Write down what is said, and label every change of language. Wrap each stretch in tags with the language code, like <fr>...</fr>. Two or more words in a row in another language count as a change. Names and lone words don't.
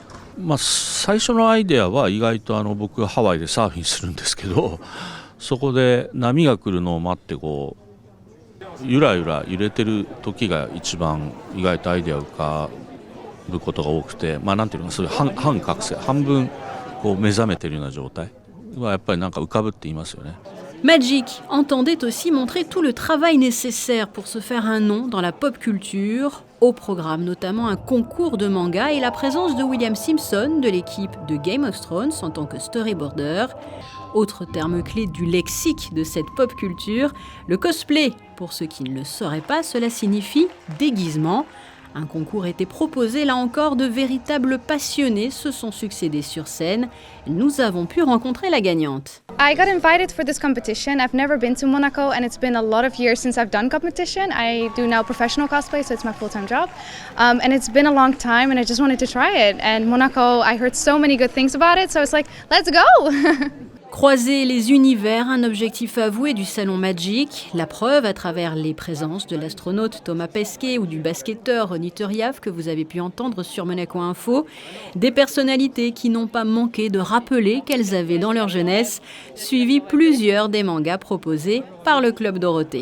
<ja>最初のアイデアは意外と僕がハワイでサーフィンするんですけど、そこで波が来るのを待ってゆらゆら揺れてる時が一番意外とアイデアを浮かぶことが多くて、なんていうのかそういう半覚醒、半分目覚めてるような状態はやっぱりなんか浮かぶって言いますよね。</ja> <fr>Magic entendait aussi montrer tout le travail nécessaire pour se faire un nom dans la</fr> <en>pop culture.</en> <fr>Au programme notamment un concours de manga et la présence de William Simpson de l'équipe de Game of Thrones en tant que storyboarder. Autre terme clé du lexique de cette</fr> <en>pop culture,</en> <fr>le cosplay. Pour ceux qui ne le sauraient pas, cela signifie déguisement. Un concours était proposé, là encore, de véritables passionnés se sont succédés sur scène. Nous avons pu rencontrer la gagnante.</fr> <en>I got invited for this competition. I've never been to Monaco and it's been a lot of years since I've done competition. I do now professional cosplay, so it's my full-time job. And it's been a long time and I just wanted to try it. And Monaco, I heard so many good things about it, so it's like, let's go!</en> <fr>Croiser les univers, un objectif avoué du Salon Magic. La preuve à travers les présences de l'astronaute Thomas Pesquet ou du basketteur Ronny Turiaf que vous avez pu entendre sur Monaco Info. Des personnalités qui n'ont pas manqué de rappeler qu'elles avaient dans leur jeunesse suivi plusieurs des mangas proposés par le Club Dorothée.</fr>